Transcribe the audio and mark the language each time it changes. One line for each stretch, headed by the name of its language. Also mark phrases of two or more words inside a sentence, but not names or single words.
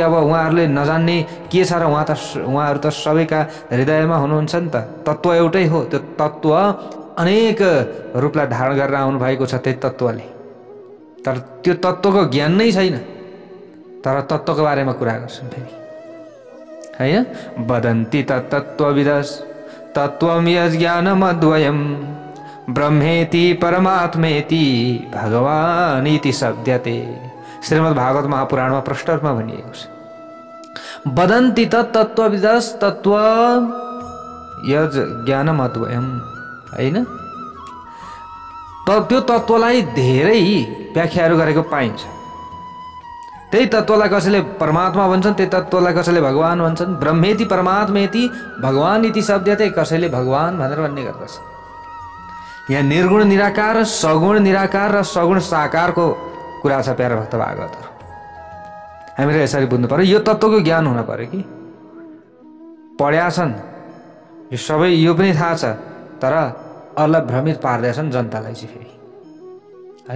Nepali: अब उहाँहरूले नजान्ने के छ र उहाँहरू त सबैका हृदयमा हुनुहुन्छ नि त। तत्त्व एउटै हो, त्यो तत्त्व अनेक रूपलाई धारण गरेर आउनु भएको छ त्यही तत्त्वले, तर त्यो तत्त्वको ज्ञान नै छैन। तर तत्त्वको बारेमा कुरा गर्छन् फेरि हैन।
Sanskrit: वदन्ति तत्त्वविदस् तत्त्वं यज्ञानमद्वयम् ब्रह्मेति परमात्मेति भगवानीति शब्दते।
Nepali: श्रीमद् भागवत महापुराणमा प्रष्टरमा भनिएको छ।
Sanskrit: वदन्ति तत्त्वविदस् तत्त्व यज्ञानमद्वयम् हैन।
Nepali: त्यो तत्त्वलाई धेरै व्याख्याहरू गरेको पाइन्छ। त्यही तत्त्वलाई कसैले परमात्मा भन्छन्, त्यही तत्त्वलाई कसैले भगवान भन्छन्।
Sanskrit: ब्रह्मेति परमात्मेति भगवान इति शब्दते,
Nepali: कसैले भगवान भनेर भन्ने गर्दछ। यहाँ निर्गुण निराकार, सगुण निराकार र सगुण साकारको कुरा छ प्यारा भक्त भागवतहरु। हामीले यसरी बुझ्नु पर्यो। यो तत्त्वको ज्ञान हुन पर्यो कि पढ्या छन् यो सबै, यो पनि थाहा छ, तर अरूलाई भ्रमित पार्दैछन् जनतालाई चाहिँ फेरि हैन।